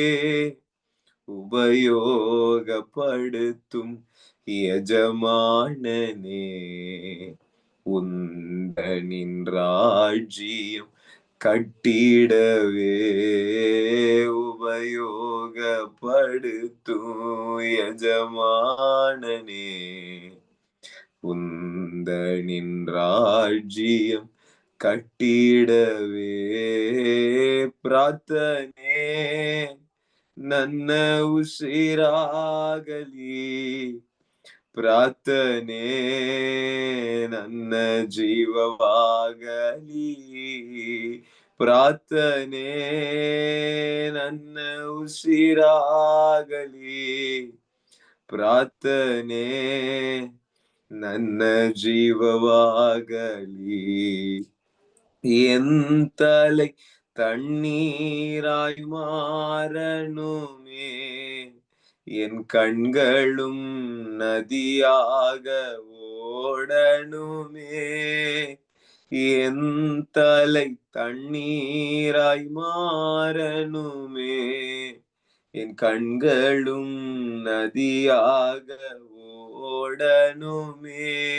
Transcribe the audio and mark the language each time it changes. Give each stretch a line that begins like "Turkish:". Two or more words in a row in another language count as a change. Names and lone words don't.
Tamil: உபயோகப்படுத்தும் எஜமானனே, உந்தனின் ராஜ்யம் கட்டிடவே. உபயோகப்படுத்தும் எஜமானனே, உந்தனின் ராஜ்யம் கட்டிடவே.
Kannada: ಪ್ರಾರ್ಥನೆ ನನ್ನ ಉಸಿರಾಗಲಿ, ಪ್ರಾರ್ಥನೆ ನನ್ನ ಜೀವವಾಗಲಿ. ಪ್ರಾರ್ಥನೆ ನನ್ನ ಉಸಿರಾಗಲಿ, ಪ್ರಾರ್ಥನೆ ನನ್ನ ಜೀವವಾಗಲಿ.
Tamil: என் தலை தண்ணீராய் மாறணுமே, என் கண்களும் நதியாக ஓடணுமே. என் தலை தண்ணீராய் மாறணுமே, என் கண்களும் நதியாக ஓடணுமே.